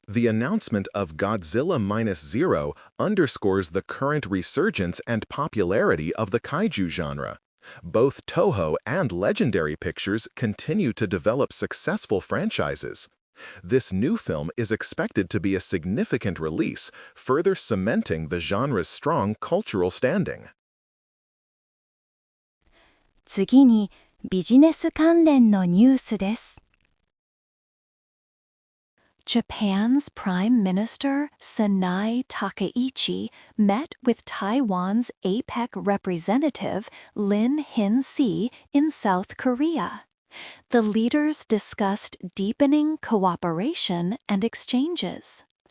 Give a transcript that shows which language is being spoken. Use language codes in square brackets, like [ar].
[en] The announcement of Godzilla-0 underscores the current resurgence and popularity of the kaiju genre. Both Toho and Legendary Pictures continue to develop successful franchises. This new film is expected to be a significant release, further cementing the genre's strong cultural standing. [ja] 次に、ビジネス関連のニュースです。 [en] Japan's Prime Minister Sanai Takaichi met with Taiwan's APEC representative Lin Hin-si in South Korea. The leaders discussed deepening cooperation and exchanges.